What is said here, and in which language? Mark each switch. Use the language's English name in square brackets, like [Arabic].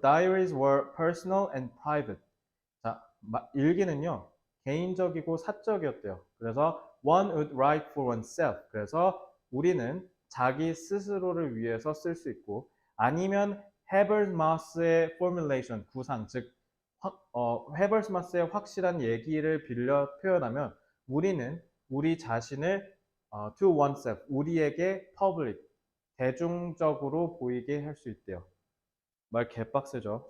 [English] Diaries were personal and private. [Korean] 자, 일기는요, 개인적이고 사적이었대요. 그래서 [English] one would write for oneself. [Korean] 그래서 우리는 자기 스스로를 위해서 쓸 수 있고, 아니면 헤버마스의 formulation, 구상, 즉 헤버마스의 확실한 얘기를 빌려 표현하면 우리는 우리 자신을 to oneself, 우리에게 public, 대중적으로 보이게 할 수 있대요. 말 개빡세죠.